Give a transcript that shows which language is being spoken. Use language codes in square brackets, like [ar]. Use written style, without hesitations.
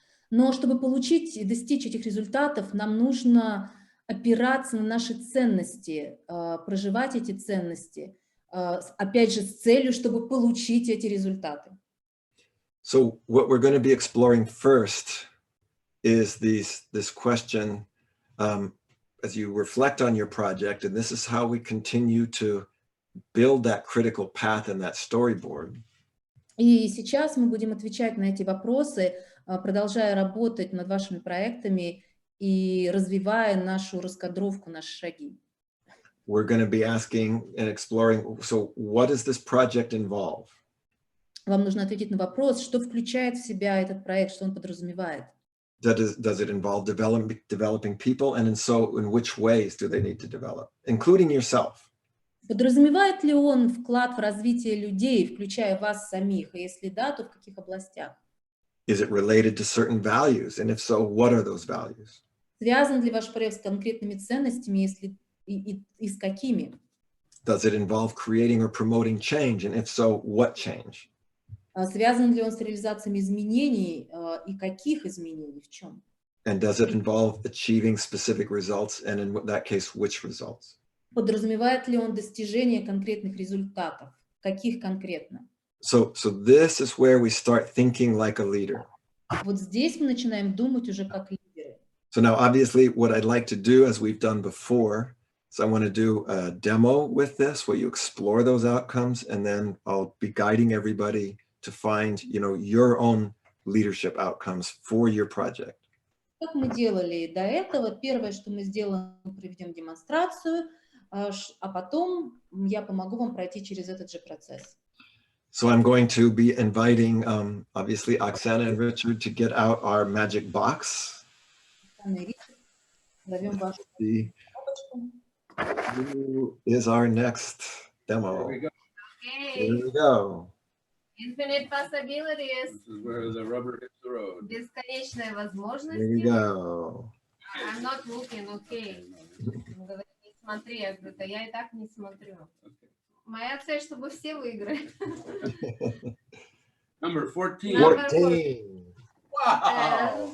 [ru] Но чтобы получить и достичь этих результатов, нам нужно опираться на наши ценности, проживать эти ценности, опять же, с целью, чтобы получить эти результаты. [en] So what we're going to be exploring first is this question, as you reflect on your project, and this is how we continue to build that critical path and that storyboard. [ru] И сейчас мы будем отвечать на эти вопросы, продолжая работать над вашими проектами и развивая нашу раскадровку, наши шаги. [en] We're going to be asking and exploring, so what does this project involve? [ru] Вам нужно ответить на вопрос, что включает в себя этот проект, что он подразумевает. [en] Does it involve developing people, and in which ways do they need to develop, including yourself? [ru] Подразумевает ли он вклад в развитие людей, включая вас самих, и если да, то в каких областях? [en] Is it related to certain values, and if so, what are those values? [ru] Связан ли ваш проект с конкретными ценностями, если и с какими? [en] Does it involve creating or promoting change, and if so, what change? [ru] Связан ли он с реализацией изменений и каких изменений, в чем? [en] And does it involve achieving specific results, and in that case, which results? [ru] Подразумевает ли он достижение конкретных результатов? Каких конкретно? [en] So this is where we start thinking like a leader. [ru] Вот здесь мы начинаем думать уже как лидеры. [en] So now, obviously, what I'd like to do, as we've done before, so I want to do a demo with this, where you explore those outcomes, and then I'll be guiding everybody to find, your own leadership outcomes for your project. [ru] Как мы делали до этого, первое, что мы сделаем, проведем демонстрацию, а потом я помогу вам пройти через этот же процесс. [en] So I'm going to be inviting, obviously, Oksana and Richard to get out our magic box. Let's see who is our next demo. Here we go. Okay. Here we go. Infinite possibilities. This is where the rubber hits the road. [ru] Бесконечные возможности. [en] Here we go. I'm not looking, okay. [ru] Он говорит, не смотри, я говорю, да я и так не смотрю. Моя цель, чтобы все выиграли. [en] Number 14. 14. Wow.